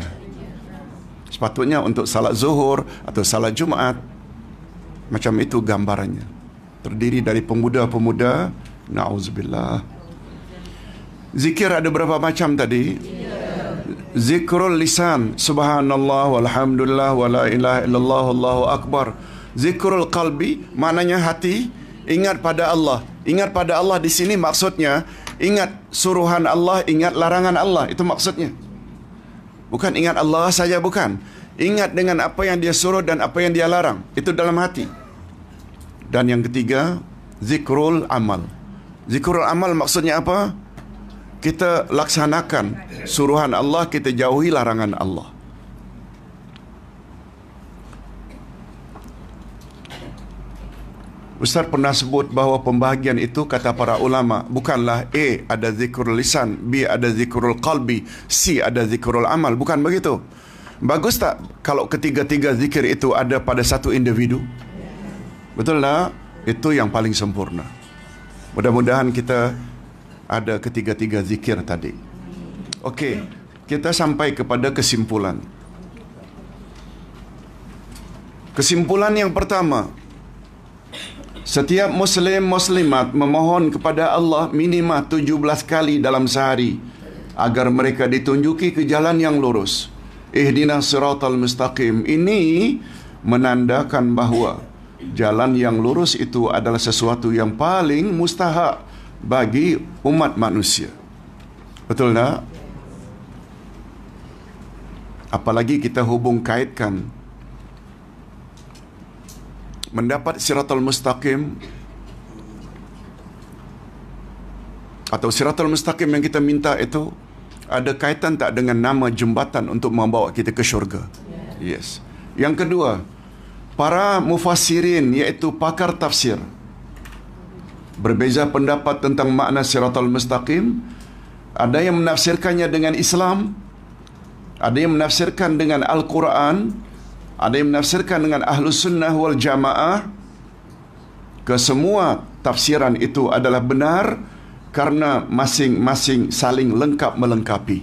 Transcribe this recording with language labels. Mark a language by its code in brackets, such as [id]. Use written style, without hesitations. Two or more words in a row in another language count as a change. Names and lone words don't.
[ms] Sepatutnya untuk salat zuhur atau salat Jumaat. Macam itu gambarannya. Terdiri dari pemuda-pemuda. Na'udzubillah. Zikir ada berapa macam tadi? Zikrul lisan, [ar] سبحان الله والحمد لله ولا إله إلا الله والله أكبر. [ms] Zikrul qalbi, maknanya hati ingat pada Allah. Ingat pada Allah di sini maksudnya ingat suruhan Allah, ingat larangan Allah. Itu maksudnya. Bukan ingat Allah saja, bukan. Ingat dengan apa yang dia suruh dan apa yang dia larang. Itu dalam hati. Dan yang ketiga, zikrul amal. Zikrul amal maksudnya apa? Kita laksanakan suruhan Allah, kita jauhi larangan Allah. Ustaz pernah sebut bahawa pembahagian itu, kata para ulama, bukanlah A ada zikrul lisan, B ada zikrul qalbi, C ada zikrul amal. Bukan begitu. Bagus tak kalau ketiga-tiga zikir itu ada pada satu individu? Betul tak? Itu yang paling sempurna. Mudah-mudahan kita ada ketiga-tiga zikir tadi. Okey, kita sampai kepada kesimpulan. Kesimpulan yang pertama, setiap Muslim Muslimat memohon kepada Allah minimum 17 kali dalam sehari agar mereka ditunjuki ke jalan yang lurus. [ar] اهدنا الصراط المستقيم. [ms] Ini menandakan bahawa jalan yang lurus itu adalah sesuatu yang paling mustahak bagi umat manusia. Betul tak? Apalagi kita hubung kaitkan mendapat siratal mustaqim atau Siratal Mustaqim yang kita minta itu ada kaitan tak dengan nama jembatan untuk membawa kita ke syurga? Yes. Yang kedua, para mufassirin iaitu pakar tafsir berbeza pendapat tentang makna Siratal Mustaqim. Ada yang menafsirkannya dengan Islam, ada yang menafsirkan dengan Al-Quran, ada yang menafsirkan dengan Ahlus Sunnah wal Jamaah. Kesemua tafsiran itu adalah benar karena masing-masing saling lengkap melengkapi.